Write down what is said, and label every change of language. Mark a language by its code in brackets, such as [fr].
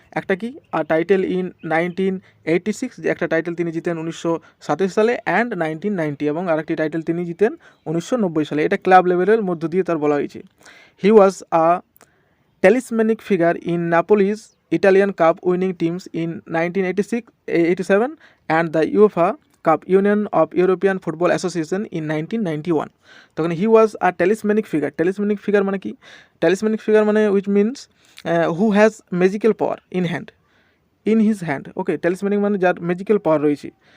[bn] একটা কি title in 1986, যে একটা টাইটেল তিনি জিতেন 1987 সালে, [en] and 1990, [bn] এবং আরেকটি টাইটেল তিনি জিতেন 1990 সালে। এটা ক্লাব লেভেলের মধ্য দিয়ে তার বলা হয়েছে। [en] He was a talismanic figure in Napoli's Italian Cup winning teams in 1986-87 and the UEFA Cup Union of European Football Association in 1991. [bn] তখন [en] he was a talismanic figure. [bn] Talismanic figure মানে কি? [en] Talismanic figure [bn] মানে [en] which means who has magical power in his hand. [bn] Okay, talismanic মানে যার magical পাওয়ার রয়েছে।